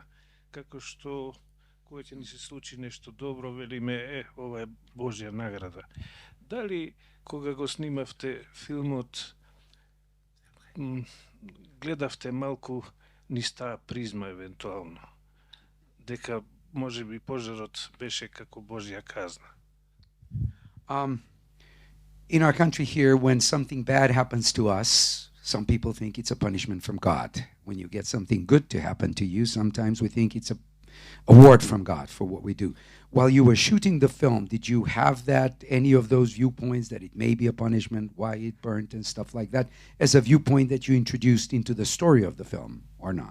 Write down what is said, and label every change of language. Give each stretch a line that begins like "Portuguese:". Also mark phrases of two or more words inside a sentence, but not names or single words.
Macedonian: Како што кога ќе ни се случи нешто добро, велиме ова е Божја награда. Дали кога го снимавте филмот гледавте малку низ таа призма евентуално? Дека може би пожарот беше како Божја казна.
English: In our country here, when something bad happens to us, some people think it's a punishment from God. When you get something good to happen to you, sometimes we think it's a award from God for what we do. While you were shooting the film, did you have any of those viewpoints that it may be a punishment, why it burnt and stuff like that, as a viewpoint that you introduced into the story of the film, or not?